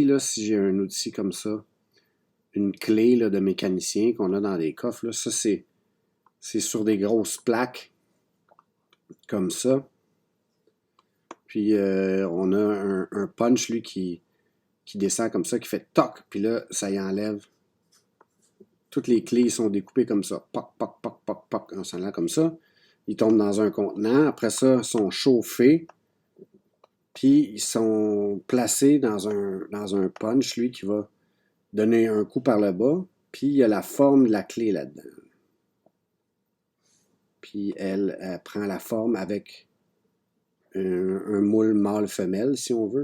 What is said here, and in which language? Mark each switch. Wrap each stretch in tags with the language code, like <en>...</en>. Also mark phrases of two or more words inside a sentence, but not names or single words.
<fr>Là, si j'ai un outil comme ça, une clé là, de mécanicien qu'on a dans des coffres, là, ça c'est sur des grosses plaques comme ça. Puis on a un punch, lui, qui descend comme ça, qui fait toc, puis là, ça y enlève. Toutes les clés sont découpées comme ça. Poc, poc, poc, poc, poc, en s'en allant comme ça. Ils tombent dans un contenant. Après ça, ils sont chauffés. Puis ils sont placés dans un punch, lui, qui va donner un coup par le bas. Puis il y a la forme de la clé là-dedans. Puis elle prend la forme avec un moule mâle-femelle, si on veut.</fr>